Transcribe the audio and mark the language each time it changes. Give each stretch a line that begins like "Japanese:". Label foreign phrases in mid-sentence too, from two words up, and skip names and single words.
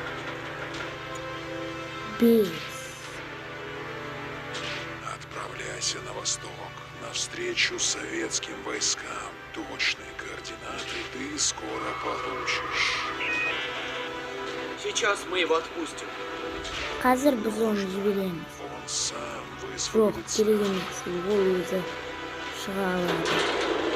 Kazakh: Бес.
Russian: Отправляйся на восток, навстречу советским войскам. Точные координаты ты скоро получишь. Сейчас мы его отпустим.
Kazakh: Қазір біз оны жібереміз.
Russian: Он сам
Kazakh: Жоқ,
Russian: высвободится.
Kazakh: керек емес. Ол өзі шыға алады.